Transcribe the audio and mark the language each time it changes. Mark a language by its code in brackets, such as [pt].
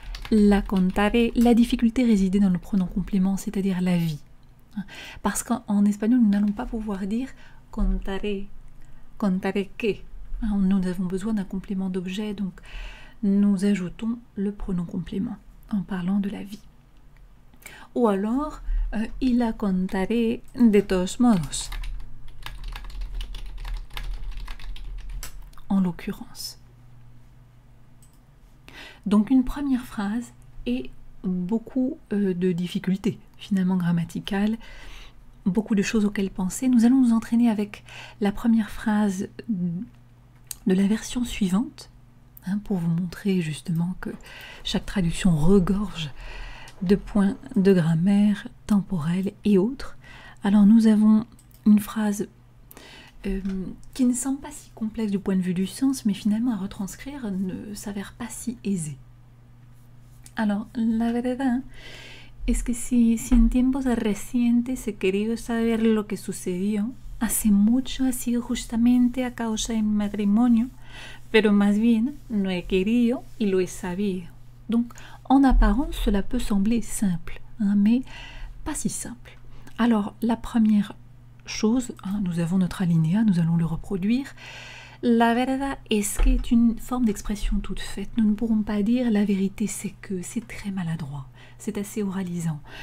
[es] La contaré. [fr] La difficulté résidait dans le pronom complément, c'est-à-dire la vie. Parce qu'en espagnol, nous n'allons pas pouvoir dire contaré. [es] Contaré que. [fr] Nous avons besoin d'un complément d'objet, donc nous ajoutons le pronom complément en parlant de la vie. Ou alors, [es] y la contaré de todos modos. [fr] En l'occurrence. Donc une première phrase et beaucoup de difficultés, finalement grammaticales, beaucoup de choses auxquelles penser. Nous allons nous entraîner avec la première phrase de la version suivante, hein, pour vous montrer justement que chaque traduction regorge de points de grammaire, temporels et autres. Alors nous avons une phrase qui ne semble pas si complexe du point de vue du sens, mais finalement à retranscrire ne s'avère pas si aisée. [es] Alors, la verdad es que si en tiempos recientes he querido saber lo que sucedió, hace mucho ha sido justamente a causa de mi matrimonio, pero más bien no he querido y lo he sabido. [fr] Donc, en apparence, cela peut sembler simple, hein, mais pas si simple. Alors, la première chose, hein, nous avons notre alinéa, nous allons le reproduire. [es] La verdad es que [fr] est une forme d'expression toute faite. Nous ne pourrons pas dire la vérité c'est que, c'est très maladroit, c'est assez oralisant.